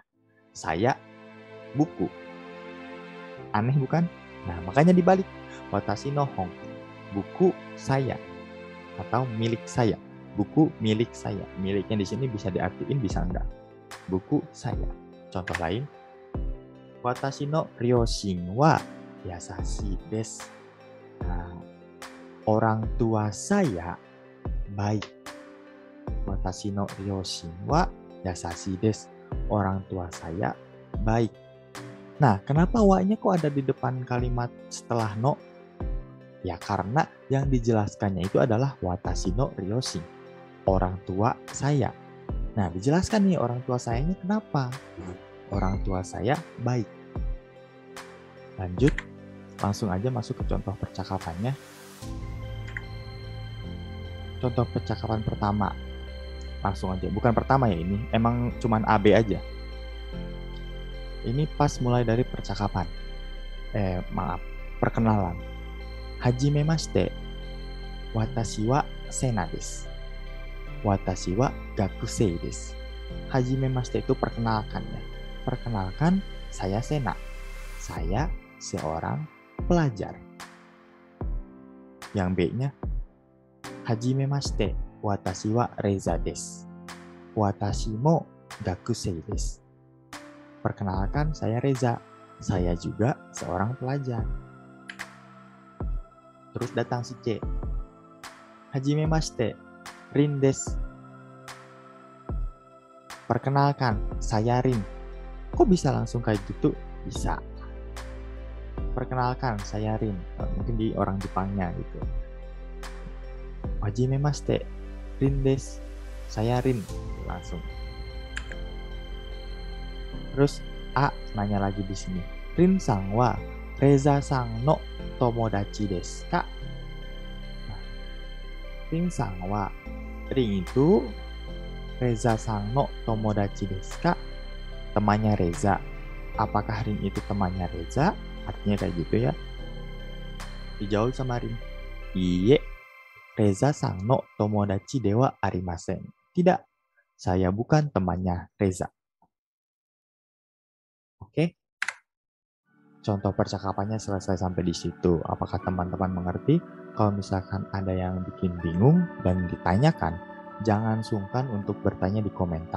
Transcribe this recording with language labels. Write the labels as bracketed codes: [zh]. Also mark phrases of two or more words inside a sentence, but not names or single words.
[id] Saya buku. Aneh bukan? Nah, makanya dibalik. [ja] 私の本. [id] Buku saya. Atau milik saya. Buku milik saya. Miliknya di sini bisa diartiin, bisa enggak. Buku saya. Contoh lain. [ja] 私の両親は優しいです. [id] Nah, orang tua saya baik. [ja] 私の両親は優しいです. [id] Orang tua saya baik. Nah, kenapa wa-nya kok ada di depan kalimat setelah no? Ya, karena yang dijelaskannya itu adalah [ja] 私の両親. [id] Orang tua saya. Nah, dijelaskan nih orang tua sayanya kenapa? Orang tua saya baik. Lanjut, langsung aja masuk ke contoh percakapannya. Contoh percakapan pertama. Langsung aja, bukan pertama ya ini, emang cuman AB aja. Ini pas mulai dari percakapan. Perkenalan. [ja] はじめまして。私はセナです. 私は学生です. [id] Hajimemashite itu perkenalkan ya. Perkenalkan, saya Sena. Saya seorang pelajar. Yang B-nya, [ja] Hajimemashite. 私はレザです。私も学生です. [id] Perkenalkan, saya Reza. Saya juga seorang pelajar. Terus datang si C. [ja] Hajimemashite. リンです. [id] Perkenalkan, saya Rin. Kok bisa langsung kayak gitu? Bisa. Perkenalkan, saya Rin. Mungkin di orang Jepangnya gitu. [ja] Hajimemashite. リンです. [id] Saya Rin. Langsung. Terus A nanya lagi di sini. [ja] リンさんはレザさんの友達ですか? Nah、リンさんは、リン itu レザさんの友達ですか? [id] Temannya Reza. Apakah Ring itu temannya Reza? Artinya kayak gitu ya. Dijawab sama Ring. [ja] Iye, レザさんの友達ではありません. [id] Tidak, saya bukan temannya Reza. Oke? Contoh percakapannya selesai sampai di situ. Apakah teman-teman mengerti? Kalau misalkan ada yang bikin bingung dan ditanyakan, jangan sungkan untuk bertanya di komentar.